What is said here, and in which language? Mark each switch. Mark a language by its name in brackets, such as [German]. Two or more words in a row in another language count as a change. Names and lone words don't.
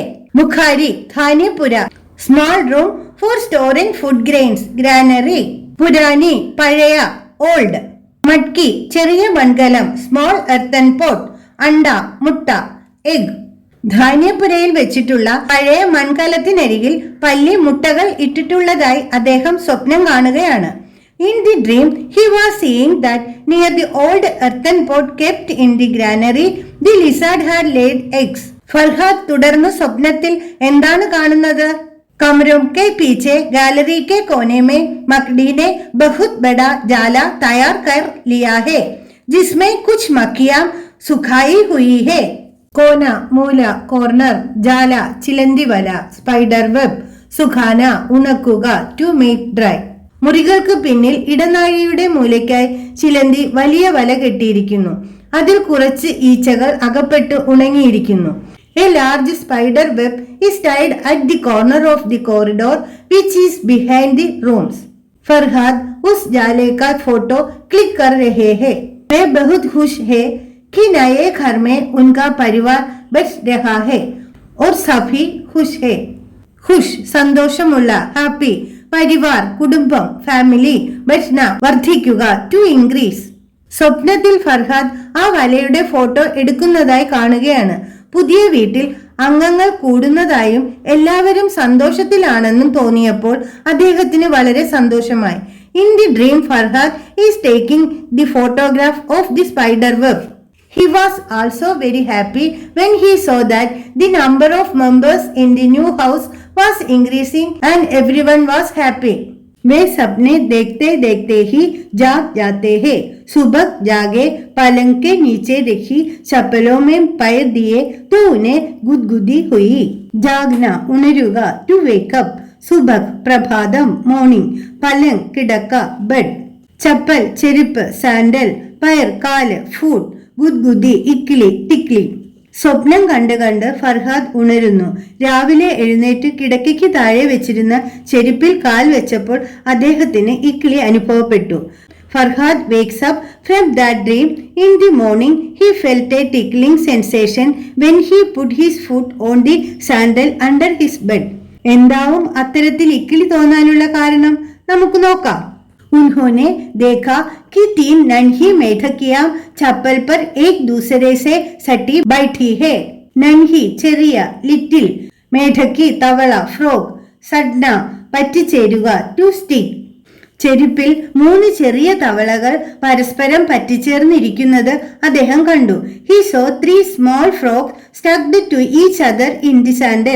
[English] बुखारी धान्यपुरा, small room for storing food grains, granary. [Malayalam] പുരാനി പഴയ, ഓൾഡ്. മട്കി ചെറിയ മൺകലം, [English] small earthen pot. [Malayalam] അണ്ട മുട്ട, എഗ്. ധാന്യപുരയിൽ വെച്ചിട്ടുള്ള പഴയ മൺകലത്തിനരികിൽ പല്ലി മുട്ടകൾ ഇട്ടിട്ടുള്ളതായി അദ്ദേഹം സ്വപ്നം കാണുകയാണ്. [English] In the dream, he was seeing that near the old earthen pot kept in the granary, the lizard had laid eggs. [Malayalam] ഫർഹാദ് തുടർന്ന് സ്വപ്നത്തിൽ എന്താണ് കാണുന്നത്? [Hindi] कमरों के पीछे गैलरी के कोने में मकड़ी ने बहुत बड़ा जाला तैयार कर लिया है, जिसमें कुछ मक्खियां सुखाई हुई है. [Malayalam] कोना മൂല, കോർണർ. ജാല ചിലന്തി വല, [English] spider web. [Malayalam] സുഖാന ഉണക്കുക, [English] to make dry. [Malayalam] മുറികൾക്ക് പിന്നിൽ ഇടനാഴിയുടെ മൂലയ്ക്കായി ചിലന്തി വലിയ വല കെട്ടിയിരിക്കുന്നു. അതിൽ കുറച്ച് ഈച്ചകൾ അകപ്പെട്ട് ഉണങ്ങിയിരിക്കുന്നു. [English] A large spider web is tied at the corner of the corridor which is behind the rooms. [Hindi] फरहाद उस जाले का फोटो क्लिक कर रहे हैं. वे बहुत खुश है कि नए घर में उनका परिवार बच रहा है और सभी खुश है. [Malayalam] खुश സന്തോഷമുള്ള, ഹാപ്പി. പരിവാർ കുടുംബം, ഫാമിലി. ബച്ന വർദ്ധിക്കുക, [English] to increase. [Malayalam] സ്വപ്നത്തിൽ ഫർഹാദ് ആ വലയുടെ ഫോട്ടോ എടുക്കുന്നതായി കാണുകയാണ്. പുതിയ വീട്ടിൽ അംഗങ്ങൾ കൂടുന്നതായും എല്ലാവരും സന്തോഷത്തിലാണെന്നും തോന്നിയപ്പോൾ അദ്ദേഹത്തിന് വളരെ സന്തോഷമായി. [English] in the dream Farhad is taking the photograph of the spider web. He was also very happy when he saw that the number of members in the new house was increasing and everyone was happy. [Hindi] वे सपने देखते देखते ही जाग जाते हैं. सुबह जागे, पलंग के नीचे रखी चप्पलों में पैर दिए तो उन्हें गुदगुदी हुई. [Malayalam] जागना ഉണരുക, [English] to wake up. [Malayalam] സുബഹ് പ്രഭാതം, മോർണിംഗ്. പലങ് കിടക്ക, ബെഡ്. ചപ്പൽ ചെരുപ്പ്, സാൻഡൽ. പയർ കാല്, ഫുഡ്. ഗുദ്ഗുദി ഇക്കിളി, ടിക്ലി. സ്വപ്നം കണ്ട് കണ്ട് ഫർഹാദ് ഉണരുന്നു. രാവിലെ എഴുന്നേറ്റ് കിടക്കയ്ക്ക് താഴെ വെച്ചിരുന്ന ചെരുപ്പിൽ കാൽ വെച്ചപ്പോൾ അദ്ദേഹത്തിന് ഇക്കിളി അനുഭവപ്പെട്ടു. [English] ഫർഹാദ് wakes up from that dream. In the morning he felt a tickling sensation when he put his foot on the sandal under his bed. [Malayalam] എന്താവും അത്തരത്തിൽ ഇക്കിളി തോന്നാനുള്ള കാരണം? നമുക്ക് നോക്കാം. [Hindi] उन्होंने देखा कि 3 नन्ही मेढकियां चप्पल पर एक दूसरे से सटी बैठी है. [Malayalam] नन्ही ചെറിയ, ലിറ്റിൽ. മേഢക്കി തവള, ഫ്രോഗ്. സഡ്ന പറ്റിച്ചേരുക, [English] to stick. [Malayalam] ചെരുപ്പിൽ 3 ചെറിയ തവളകൾ പരസ്പരം പറ്റിച്ചേർന്നിരിക്കുന്നത് അദ്ദേഹം കണ്ടു. [English] He saw 3 small frogs stuck to each other in the sandal.